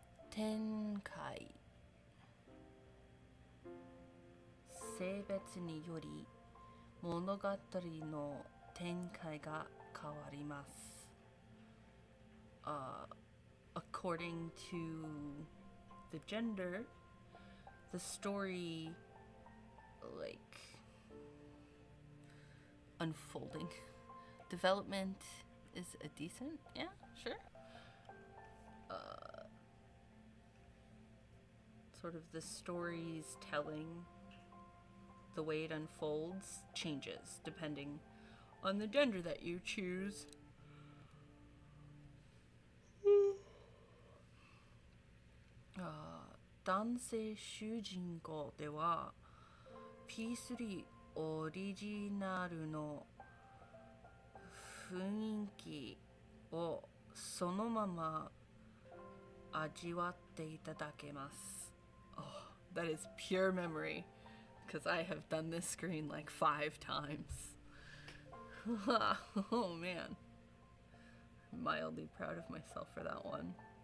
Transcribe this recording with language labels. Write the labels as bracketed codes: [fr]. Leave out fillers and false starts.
[ja] 展開。性別により物語の展開が変わります。 [en] According to the gender, the story, like, unfolding. Development is a decent, yeah, sure. Sort of the story's telling, the way it unfolds, changes depending on the gender that you choose. [ja] 男性主人公では P3 オリジナルの雰囲気をそのまま味わっていただけます。 [en] Oh, that is pure memory, because I have done this screen like 5 times. Oh man. I'm mildly proud of myself for that one.